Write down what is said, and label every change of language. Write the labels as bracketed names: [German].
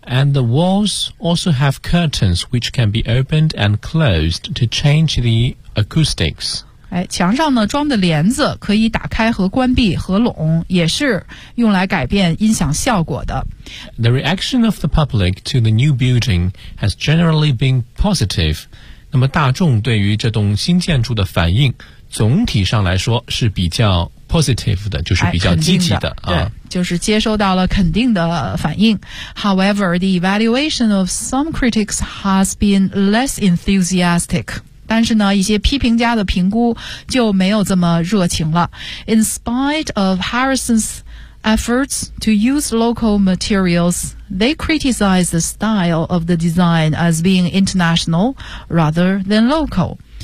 [English] And the walls also have curtains which can be opened and closed to change the acoustics. [Chinese] 墙上呢装的帘子可以打开和关闭合拢，也是用来改变音响效果的。 [English] The reaction of the public to the new building has generally been positive. [Chinese] 那么大众对于这栋新建筑的反应总体上来说是比较 positive 的，就是比较积极的对，就是接收到了肯定的反应。 [English] However, the evaluation of some critics has been less enthusiastic. [Chinese] 但是呢，一些批评家的评估就没有这么热情了。 [English] In spite of Harrison's efforts to use local materials, they criticize the style of the design as being international rather than local.